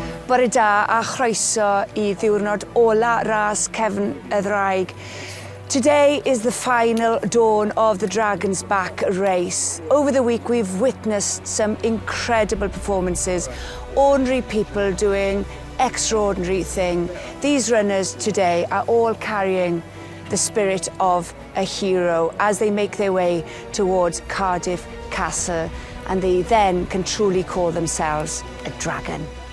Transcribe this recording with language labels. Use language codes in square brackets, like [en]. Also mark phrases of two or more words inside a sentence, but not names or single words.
[cy] Bore da a chroeso I ddiwrnod ola ras cefn y ddraig. [en] Today is the final dawn of the Dragon's Back race. Over the week we've witnessed some incredible performances, ordinary people doing extraordinary thing. These runners today are all carrying the spirit of a hero as they make their way towards Cardiff Castle, and they then can truly call themselves a dragon.